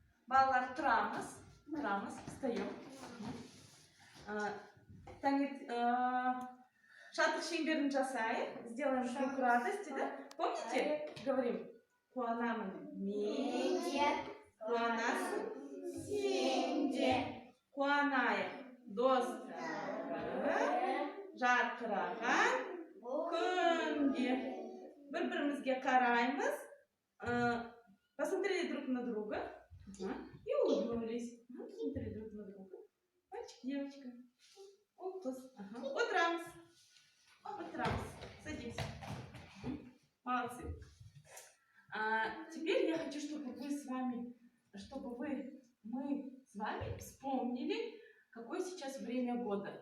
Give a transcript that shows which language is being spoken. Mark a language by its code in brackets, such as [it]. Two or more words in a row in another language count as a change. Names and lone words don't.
[ru] Баллар трамас. Трамас. Встаем. [kk] Шатыр шеңберін жасайық. [ru] Сделаем круг радости, да? Помните? Говорим. [kk] Қуанамын менде, қуанасың сенде. Қуанайық достары жарқыраған күнде. Бір-бірімізге қараймыз. [ru] Посмотрели друг на друга. И улыбнулись. Посмотрели друг на друга. Мальчик, девочка. Утрамс. Утрамс. Садимся. Молодцы. Теперь я хочу, чтобы мы с вами вспомнили, какое сейчас время года.